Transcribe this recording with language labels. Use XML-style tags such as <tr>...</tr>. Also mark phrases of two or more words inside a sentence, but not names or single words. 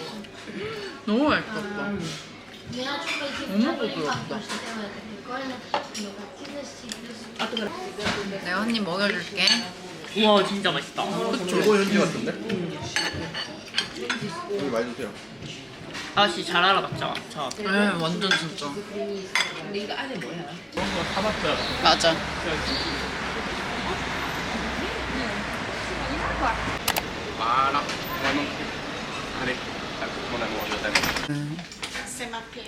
<ko>너무 맛있었다. 내가 한 입 먹여줄게. 우와 진짜 맛있다. 이거 현지 같은데? 여기 많이 주세요. 아저씨 잘 알아봤죠? 저 네, 완전 진짜. 근데 이거 안에 뭐야? 그런 거 사봤어요. 맞아.</ko> <fr>Voilà. Allez, mon amour, je t'aime. C'est ma pierre.</fr>